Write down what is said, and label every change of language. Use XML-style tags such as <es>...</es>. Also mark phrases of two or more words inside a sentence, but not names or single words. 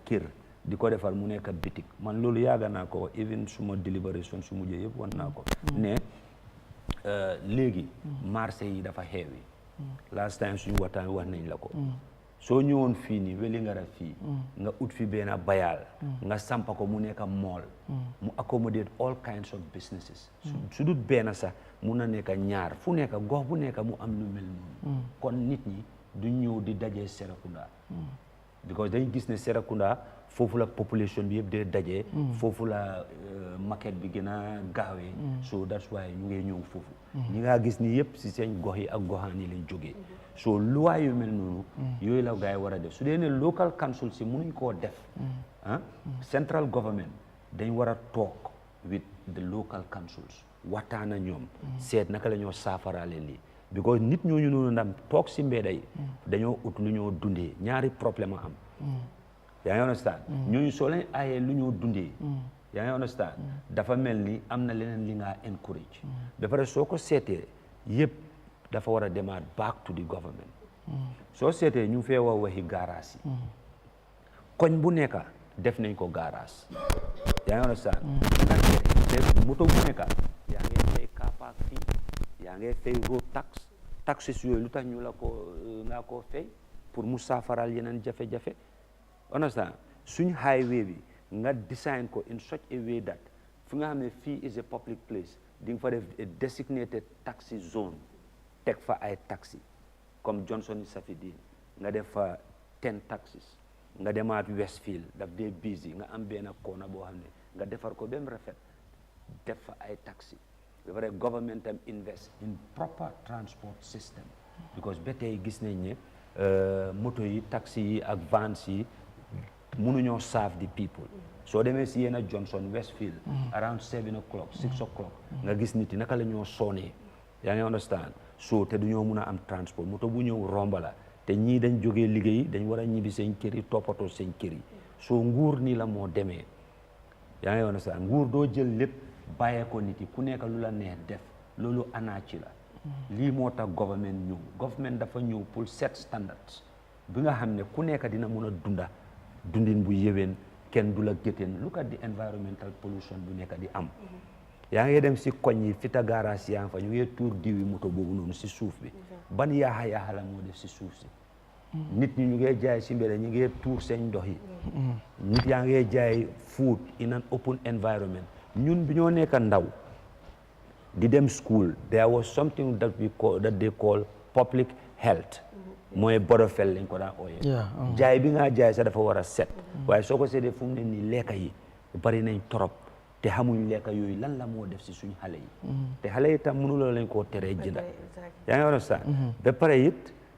<wo>kër di ko defar mu nekk bitik man loolu yàgg naa ko even suma délibération su mujjee yëpp wan naa ko ne léegi marché yi dafa xeewi</wo> <en>last time</en> <wo>suñu waxtaan wax nañ la ko soo ñëwoon fii nii Wellingara fii nga ut fi benn bayal nga sampa ko mu nekk mall mu</wo> <en>accommodate all kinds of businesses</en> <wo>su dut benn sax mun na nekk ñaar fu nekk gox bu nekk mu am lu mel noonu kon nit ñi du ñëw di dajee Serekunda because dañu gis ne Serekunda foofu la population bi yëpp dee daje. foofu la market bi gën a gaawee.</wo> <en>so that's why</en> <wo>ñu ngi ñëw foofu. ñi nga gis ni yëpp si seen gox yi ak goxaan yi lañ jógee. so loi yu mel noonu. yooyu la gars yi war a def su dee ne</wo> <en>local council</en> <wo>si mënuñ koo def.</wo> <en>central government</en> <wo>dañ war a toog</wo> <en>with the local councils</en> <wo>waxtaan ak ñoom. seet naka la ñoo saafaraale lii. because nit ñooñu noonu ndam toog si mbedda yi dañoo ut lu ñoo dundee ñaari problème am. yaa ngi understand ñooñu soo leen aayee lu ñoo dundee. yaa ngi understand dafa mel ni am na leneen li nga encourage. ba pare soo ko seetee yëpp dafa war a demaat</wo> <en>back to the government.</en> <wo>soo seetee ñu fee wax waxi garage yi. koñ bu nekk def nañ ko garage. yaa ngi understand def moto bu nekk yaa ngi fay</wo> <en>car park</en> <wo>fii yaa ngi fay</wo> <en>road taxes</en> <wo>yooyu lu tax ñu la ko nga koo fay pour mu saafaral yeneen jafe-jafe. understand suñ highway bi nga design ko</wo> <en>in such a way that</en> <wo>fu nga xam ne fii</wo> <en>is a public place</en> <wo>di nga fa def</wo> <en>a designated taxi zone</en> <wo>teg fa ay taxi comme Johnson Safidine nga def fa 10 taxis nga demaat Westfield daf dee busy nga am benn koona boo xam ne nga defar ko ba mu rafet def fa ay taxi ba pare government am</wo> <en>invest in proper transport system</en> <wo>because ba tey gis nañ ne moto yi taxi yi ak vans yi mënuñoo</wo> <en>serve the people</en> <wo>soo demee si yenn Johnson Westfield</wo> <en>around 7 o'clock 6 o'clock</en> <wo>nga gis nit yi naka la ñoo soonee yaa ngi understand so te duñoo mun a am transport moto bu ñëw romba la te ñii dañ jógee liggéey dañ war a ñibbi seen kër yi toppatoo seen kër yi soo nguur nii la moo demee yaa ngi understand nguur doo jël lépp bàyyee ko nit yi ku nekk lu la neex def loolu anaaci la lii moo tax government dafa ñëw pour</wo> <en>set standards</en> <wo>bi nga xam ne ku nekk dina mun a dundin bu yéwén kenn du la gétteen</wo> <en>look at the environmental pollution</en> <wo>bu nekk di am yaa ngi dem si koñ yi fita garage yaa ngi fa ñu ngi tuur diwi moto boobu noonu si suuf bi ban yaaxa la moo def si suuf si nit ñi ñu ngi jaay si mbedd ñu ngi tuur seen ndox yi nit yaa ngi jaay</wo> <en>food in an open environment</en> <wo>ñun bi ñoo nekk ndaw di dem</wo> <en>school there was something that they call public health</en> <wo>mooy borofel lañ ko daan ooyee jaay bi nga jaay sax dafa war a set waaye soo ko seetee fu mu ne nii lekka yi bari nañ trop te xamuñ lekka yooyu lan la moo def si suñ xale yi te xale yi tam mënuloo lañ koo teree jënda yaa ngi understand ba pare it</wo>